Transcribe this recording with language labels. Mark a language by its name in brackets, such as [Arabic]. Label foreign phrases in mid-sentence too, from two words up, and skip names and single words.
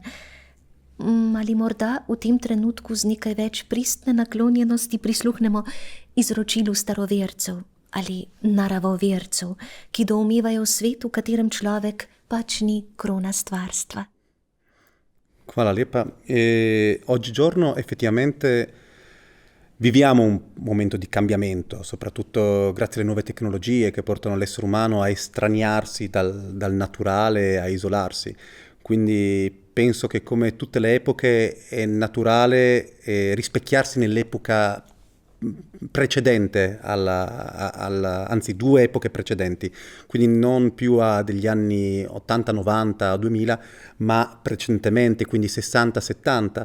[Slovenian] Ali morda v tem trenutku z nekaj več pristne naklonjenosti prisluhnemo izročilu starovercev ali naravovercev, ki doumevajo svet, v katerem človek pač ni krona stvarstva. Hvala lepa. [Italian] Oggigiorno effettivamente viviamo un momento di cambiamento, soprattutto grazie alle nuove tecnologie che portano l'essere umano a estraniarsi dal naturale, a isolarsi. Quindi penso che come tutte le epoche è naturale rispecchiarsi nell'epoca precedente, anzi 2 epoche precedenti, quindi non più a degli anni 80, 90, 2000, ma precedentemente, quindi 60, 70.